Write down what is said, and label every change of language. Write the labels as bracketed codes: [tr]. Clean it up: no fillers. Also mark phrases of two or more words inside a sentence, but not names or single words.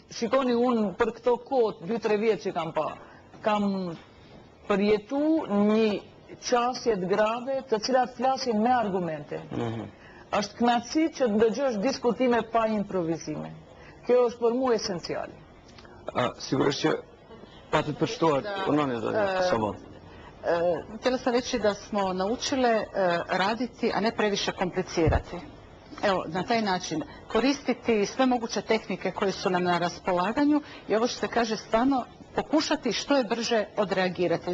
[sq] Shikoni, unë për këto kohë 2-3 vjet që kam përjetu një qasje të grave të cilat flasin me argumente. Është kënaqësi që të ndëgjosh diskutime pa improvizime. Kjo është për mua esenciale. Sigurisht që pa të përshtuar, [hr] Htjela sam reći da smo naučile raditi, a ne previše komplicirati. Evo, na taj način koristiti sve moguće tehnike koje su nam na raspolaganju i ovo što se kaže stvarno pokušati što je brže odreagirati.